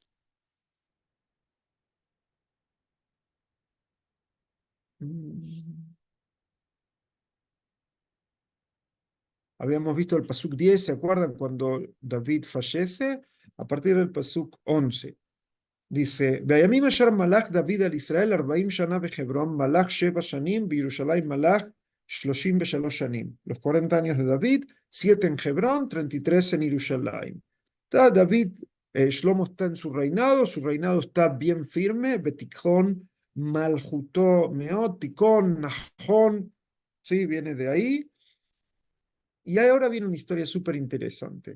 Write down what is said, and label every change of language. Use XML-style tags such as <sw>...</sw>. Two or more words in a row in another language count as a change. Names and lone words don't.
<es>Habíamos visto el Pasuk 10, ¿se acuerdan? Cuando David fallece, a partir del Pasuk 11. Dice,</es> <he>וימים אשר מלך דוד על ישראל 40 שנה בחברון מלך 7 שנים ירושלים מלך 33 שנים.</he> <es>Los 40 años de David, 7 en Hebrón, 33 en Yerushalayim. Está David, Shlomo está en su reinado está bien firme,</es> <he>בתיכון, מלכותו, מאד, תכון, נכון,</he> <es>sí, viene de ahí. Y ahora viene una historia súper interesante.</es>